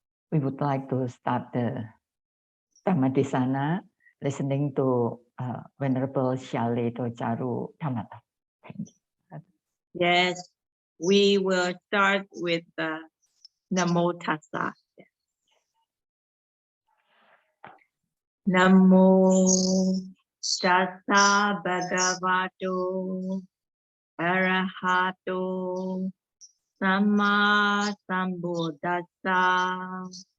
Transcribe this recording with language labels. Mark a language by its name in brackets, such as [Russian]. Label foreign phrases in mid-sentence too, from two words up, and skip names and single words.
[English] we would like to start the Dhammadesana, listening to Venerable Shyale Tocharu Dhammatalk. Thank you. Yes, we will start with the [Pali] Namo Tassa. Namo Tassa Bhagavato Arahato Samma Sambuddhassa.